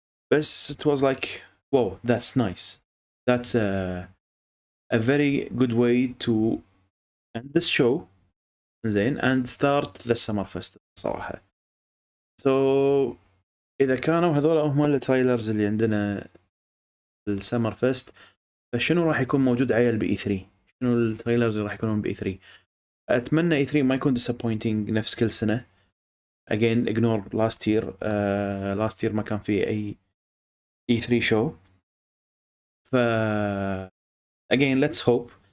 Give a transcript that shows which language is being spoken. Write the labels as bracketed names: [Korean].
[English] بس it was like wow that's nice, that's a very good way to end this show زين and start the summer festival صراحة. [Arabic] so اذا كانوا هذول هم التريلرز اللي عندنا السمر فيست، فشنو راح يكون موجود عيل بإي 3؟ شنو التريلرز اللي راح يكونون بإي 3؟ اتمنى اي 3 ما يكون disappointing نفس كل سنه. [English] again ignore last year. last year [Arabic] ما كان في أي E3 show. [English] ف again let's hope.